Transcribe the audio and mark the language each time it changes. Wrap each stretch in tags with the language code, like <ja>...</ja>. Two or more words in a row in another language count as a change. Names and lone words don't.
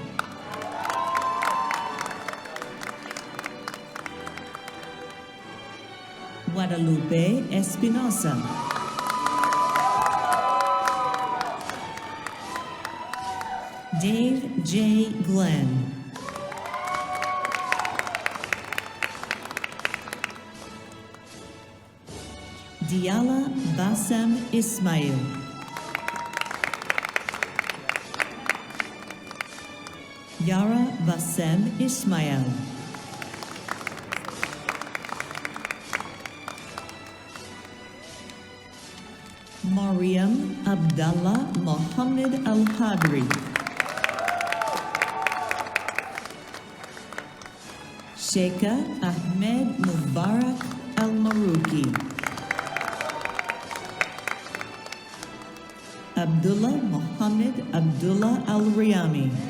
<en>Guadalupe Espinosa. Dave J. Glenn. Diala Bassem Ismail. Yara Bassem Ismail. Mariam Abdallah Mohammed Al-Hadri. Sheikha Ahmed Mubarak Al-Maruki. Abdullah Mohammed Abdullah Al-Riyami.</en>